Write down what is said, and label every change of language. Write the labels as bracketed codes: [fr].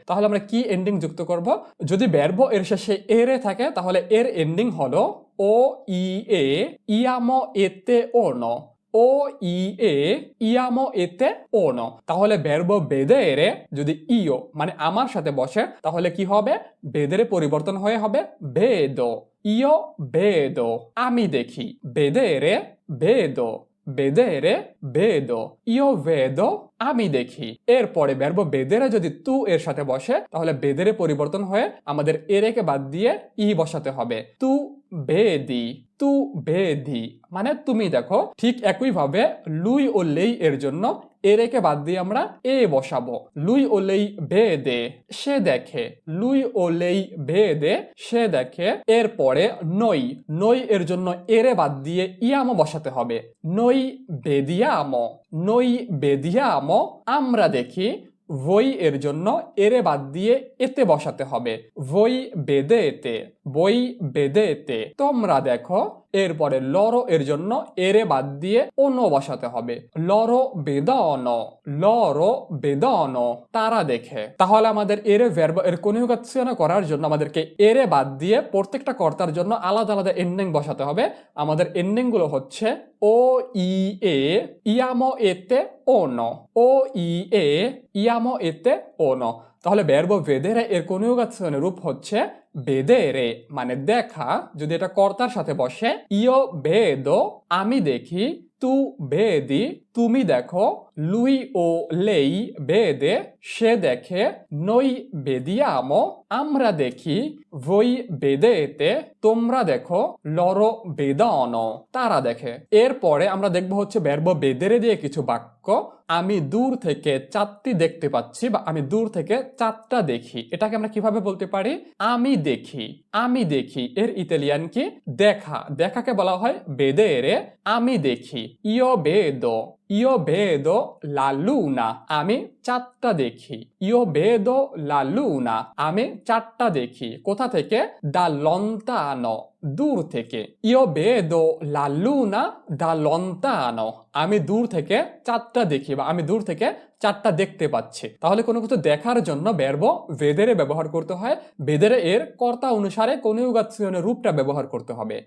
[bn] তাহলে আমরা কি এন্ডিং যুক্ত করব? যদি verbo এর শেষে ere থাকে তাহলে এর এন্ডিং হলো [it] o i e iamo ete ono। ও ই এ ইয়ামো এতে ওনো। [bn] তাহলে verbo vedere যদি ইও মানে আমার সাথে বসে তাহলে কি হবে? vedere পরিবর্তন হয়ে হবে vedo। ইও vedo আমি দেখি। [it] vedere vedo vedere vedo io vedo [bn] আমি দেখি। এরপরে verbo vedere যদি তু এর সাথে বসে তাহলে vedere পরিবর্তন হয়ে আমাদের এরেকে বাদ দিয়ে ই বসাতে হবে। তু vedi তু vedi মানে তুমি দেখো। ঠিক একইভাবে lui ও lei এর জন্য এরেকে বাদ দিয়ে আমরা এ বসাবো। lui ও lei vede সে দেখে। lui ও lei vede সে দেখে। এরপরে noi noi এর জন্য এরে বাদ দিয়ে iamo বসাতে হবে। [it] noi vediamo noi vediamo [bn] আমরা দেখি। voi এর জন্য এরে বাদ দিয়ে এতে বসাতে হবে। [it] voi vedete voi vedete [bn] তোমরা দেখো। এরপরে loro এর জন্য এরে বাদ দিয়ে ono বসাতে হবে। [it] loro vedono loro vedono [bn] তারা দেখে। তাহলে আমাদের এরে verbo এর কনজুগাzione করার জন্য আমাদেরকে এরে বাদ দিয়ে প্রত্যেকটা কর্তার জন্য আলাদা আলাদা এন্ডিং বসাতে হবে। আমাদের এন্ডিং গুলো হচ্ছে [it] ও ই এ iamo ete ono [bn] ও ই এ iamo ete ono। তাহলে verbo vedere এর কনজুগাzione রূপ হচ্ছে vedere মানে দেখা যদি এটা কর্তার সাথে বসে [it] io vedo [bn] আমি দেখি। তু vedi তুমি দেখো। lui ও lei vede সে দেখে। [it] noi vediamo [bn] আমরা দেখি। [it] voi vedete [bn] তোমরা দেখো। [it] loro vedono [bn] তারা দেখে। এরপরে আমরা দেখব হচ্ছে verbo vedere দিয়ে কিছু বাক্য। আমি দূর থেকে চাঁদটি দেখতে পাচ্ছি বা আমি দূর থেকে চাঁদটা দেখি। এটাকে আমরা কিভাবে বলতে পারি? আমি দেখি আমি দেখি এর ইতালিয়ান কি? দেখা। দেখাকে বলা হয় vedere। আমি দেখি [it] io vedo io vedo la luna [bn] আমি চাঁদটা দেখি। [it] io vedo la luna [bn] আমি চাঁদটা দেখি। কোথা থেকে? [it] da lontano [bn] দূর থেকে। [it] io vedo la luna da lontano [bn] আমি দূর থেকে চাঁদটা দেখি বা আমি দূর থেকে চাঁদটা দেখতে পাচ্ছি। তাহলে কোনো কিছু দেখার জন্য verbo vedere ব্যবহার করতে হয়। vedere এর কর্তা অনুসারে কনজুগাzione রূপটা ব্যবহার করতে হবে।